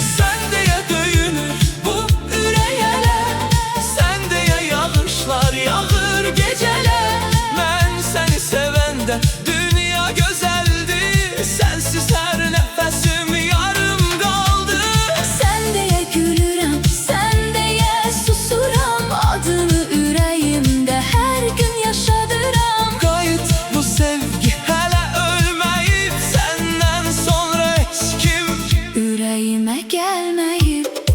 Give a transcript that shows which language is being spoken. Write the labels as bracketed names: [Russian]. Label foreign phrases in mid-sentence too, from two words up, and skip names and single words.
[Turkish] Sen diye [Azerbaijani] döyünür bu ürəyelər, [Turkish] sen diye [Azerbaijani] yağışlar yağır geceler. [Turkish] Ben seni sevende dünya güzeldi, sensiz her nefesim yarım kaldı. [Azerbaijani] Sen deyə gülürəm, sen deyə susuram, adını ürəyimdə hər gün yaşadıram. Qayıt, bu sevgi hələ ölməyib, [Turkish] senden sonra [Azerbaijani] heç kim Ürəyimə gəlməyib.